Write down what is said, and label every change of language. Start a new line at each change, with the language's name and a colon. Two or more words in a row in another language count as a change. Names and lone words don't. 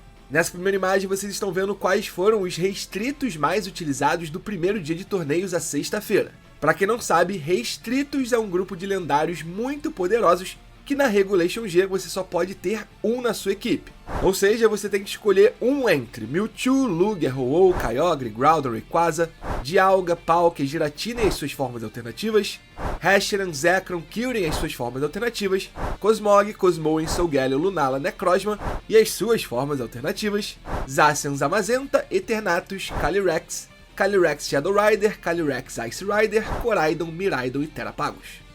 Portuguese: Nessa primeira imagem vocês estão vendo quais foram os restritos mais utilizados do primeiro dia de torneios à sexta-feira. Para quem não sabe, restritos é um grupo de lendários muito poderosos que na Regulation G você só pode ter um na sua equipe. Ou seja, você tem que escolher um entre Mewtwo, Lugia, Ho-Oh, Kyogre, Groudon, Rayquaza, Dialga, Palkia, Giratina e as suas formas alternativas, Reshiram, Zekrom, Kyurem e as suas formas alternativas, Cosmog, Cosmoem, Solgaleo, Lunala, Necrozma e as suas formas alternativas, Zacian, Zamazenta, Eternatus, Calyrex, Calyrex Shadow Rider, Calyrex Ice Rider, Koraidon, Miraidon e Terapagos.